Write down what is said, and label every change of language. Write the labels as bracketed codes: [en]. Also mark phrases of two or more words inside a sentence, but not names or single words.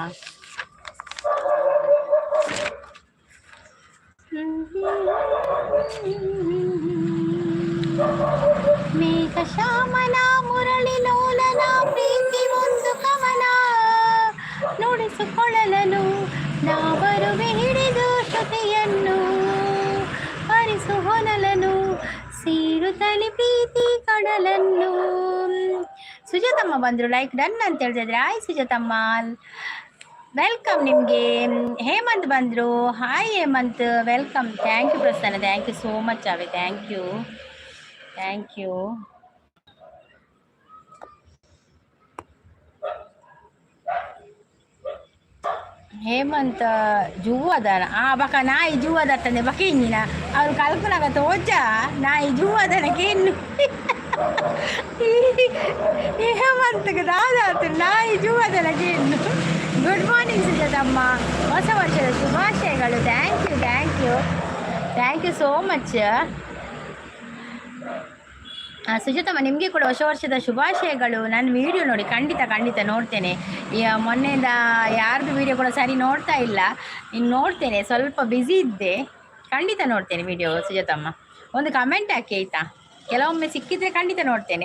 [kn] ಮೇಘ ಶ್ಯಾಮನ ಮುರಳಿ ಲೋಲನ ಪ್ರೀತಿ ಒಂದು ಕವನ, ನುಡಿಸಿಕೊಳ್ಳಲನು ನಾ ಬರುವೆ ಹಿಡಿದು ಶ್ರುತಿಯನ್ನು, ಹರಿಸು ಹೊನಲನು ಸೇರುತ್ತಲಿ ಪ್ರೀತಿ ಕಡಲನ್ನು. ಸುಜಾತಮ್ಮ ಬಂದ್ರು, [en] like done [kn] ಅಂತ ಹೇಳ್ತಾ ಇದ್ರೆ. ಹಾಯ್ ಸುಜಾತಮ್ಮ, ವೆಲ್ಕಮ್ ನಿಮಗೆ. ಹೇಮಂತ್ ಬಂದ್ರು, ಹಾಯ್ ಹೇಮಂತ್, ವೆಲ್ಕಮ್. [en] thank you Prasanna, thank you so much ave, thank you thank you. [tcy] ಹೇಮಂತ್ ಜೂವದನ ಬಕ ನಾಯಿ ಜೂವದತ್ತಂದೆ ಬಕ ಇನ್ನಿನ ಅವ್ರು ಕಲ್ಪನಾಗ ತೋಜ ನಾಯಿ ಜೂವದನಕ್ಕೆ ಇನ್ನು ಹೇಮಂತ್ಗೆ ದಾದಾತು ನಾಯಿ ಜೂವದನಕ್ಕೆ ಇನ್ನು. [en] good morning [kn] ಸುಜಾತಮ್ಮ, ಹೊಸ ವರ್ಷದ ಶುಭಾಶಯಗಳು. [en] thank you thank you thank you so much. [kn] ಸುಜಾತಮ್ಮ, ನಿಮಗೆ ಕೂಡ ಹೊಸ ವರ್ಷದ ಶುಭಾಶಯಗಳು. ನನ್ನ ವಿಡಿಯೋ ನೋಡಿ, ಖಂಡಿತ ನೋಡ್ತೇನೆ. ಮೊನ್ನೆಯಿಂದ ಯಾರ್ದು ವಿಡಿಯೋ ಕೂಡ ಸರಿ ನೋಡ್ತಾ ಇಲ್ಲ, ಇನ್ನು ನೋಡ್ತೇನೆ. ಸ್ವಲ್ಪ ಬ್ಯುಸಿ ಇದ್ದೆ, ಖಂಡಿತ ನೋಡ್ತೇನೆ ವಿಡಿಯೋ. ಸುಜಾತಮ್ಮ, ಒಂದು ಕಮೆಂಟ್ ಹಾಕಿ ಆಯಿತಾ? ಕೆಲವೊಮ್ಮೆ ಸಿಕ್ಕಿದ್ರೆ ಖಂಡಿತ ನೋಡ್ತೇನೆ.